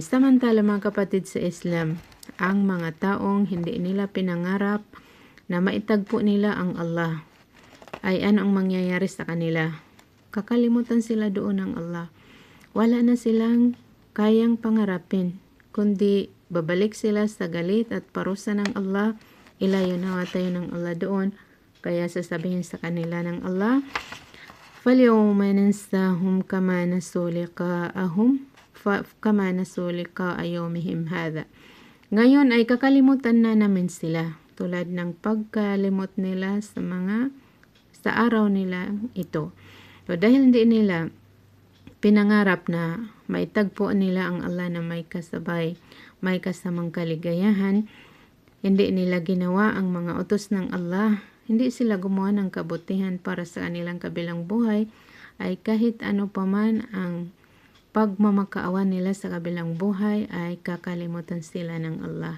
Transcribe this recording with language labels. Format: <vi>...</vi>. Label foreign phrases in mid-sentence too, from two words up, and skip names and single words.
<tl>Samantala mga kapatid sa Islam, ang mga taong hindi nila pinangarap na maitagpo nila ang Allah, ay ano ang mangyayari sa kanila? Kakalimutan sila doon ng Allah. Wala na silang kayang pangarapin, kundi babalik sila sa galit at parusa ng Allah. Ilayo nawa tayo ng Allah doon. Kaya sasabihin sa kanila ng Allah,</tl> <ar>فَالْيَوْمَ نَنْسَاهُمْ كَمَا نَسُوا لِقَاءَ يَوْمِهِمْ هَذَا.</ar> <tl>Ngayon ay kakalimutan na namin sila, tulad ng pagkalimot nila sa araw nila ito. So, dahil hindi nila pinangarap na maitagpo nila ang Allah na may kasabay, may kasamang kaligayahan, hindi nila ginawa ang mga utos ng Allah, hindi sila gumawa ng kabutihan para sa kanilang kabilang buhay, ay kahit ano paman ang pagmamakaawan nila sa kabilang buhay, ay kakalimutan sila ng Allah.</tl>